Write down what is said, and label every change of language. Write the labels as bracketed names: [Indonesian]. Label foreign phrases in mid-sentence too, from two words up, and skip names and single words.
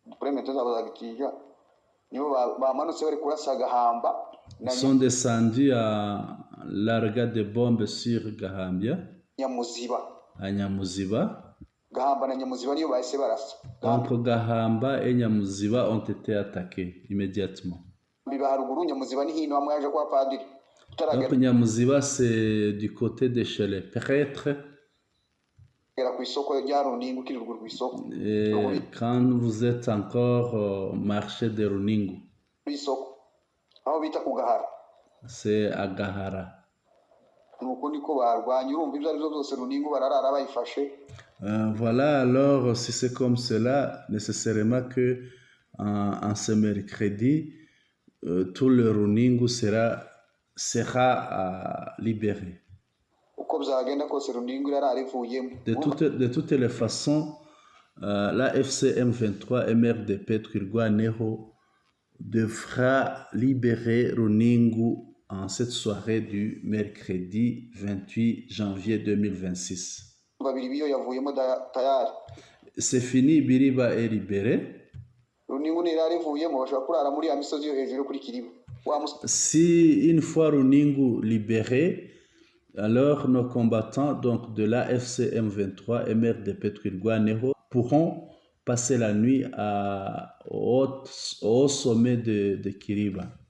[French] Ils sont descendus à larga de bombes sur Gahambia, à Nyamuziba. Donc Gahamba et Nyamuziba ont été attaqués immédiatement. Donc Nyamuziba, c'est du côté de chez les prêtres. [Kinyarwanda] kugera ku isoko rya Runingu ukiri ruguru ku isoko [French] Et quand vous êtes encore au marché de Runingu, [Kinyarwanda] ku isoko aho bita ku Gahara [French] c'est à Gahara. [Kinyarwanda] nuko niko barwanya urumva ibyo ari byo byose Runingu bararara bayifashe. [French] Voilà, alors si c'est comme cela, nécessairement que en ce mercredi, tout le Runingu sera libéré. [Kinyarwanda] Uko byagenda kose Runingu irarara ivuyemo. [French] De toutes les façons, la FCM 23 MRDP Twirwaneho devra libérer Runingu en cette soirée du mercredi 28 janvier 2026. [Kinyarwanda] Babiri biyo yavuyemo tayari. [French] C'est fini, Biriba est libéré. [Kinyarwanda] Runingu nirara ivuyemo bashobora kurara muri ya misozi yo hejuru kuri Kiriba. [French] Si une fois Runingu libéré, alors nos combattants donc de la FCM 23 MRDP Twirwaneho pourront passer la nuit au sommet de Kiriba.